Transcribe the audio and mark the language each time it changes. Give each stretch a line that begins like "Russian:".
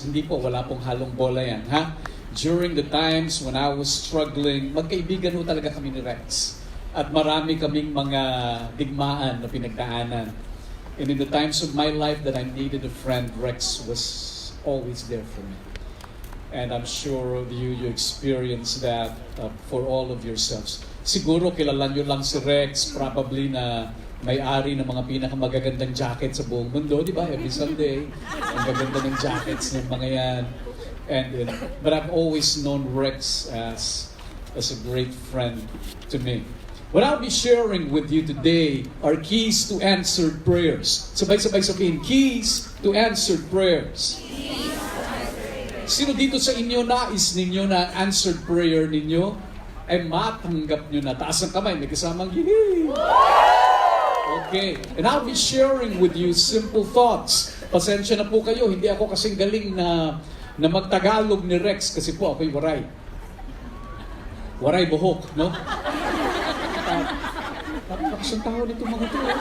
Filipino: Hindi po, wala pong halong bola yan, ha?
English: During the times when I was struggling,
Filipino: magkaibigan ho talaga kami ni Rex. At marami kaming mga digmaan na pinagdaanan.
English: And in the times of my life that I needed a friend, Rex was always there for me. And I'm sure of you experience that for all of yourselves.
Filipino: Siguro kilala nyo lang si Rex, probably na may-ari ng mga pinakamagagandang jacket sa buong mundo, di ba?
English: Every Sunday,
Filipino: ang gaganda ng jackets ng mga yan.
English: But I've always known Rex as a great friend to me. What I'll be sharing with you today are keys to answered prayers.
Filipino: Sabay-sabay sabihin,
English: keys to answered prayers.
Filipino: Sino dito sa inyo nais ninyo na answered prayer ninyo ay matanggap nyo na? Taas ang kamay, may kasamang yee!
English: Okay, and I'll be sharing with you simple thoughts.
Filipino: Pasensya na po kayo, hindi ako kasing galing na magtagalog ni Rex kasi po ako'y waray. Waray buhok, no? Napakasang tao nito mga ito.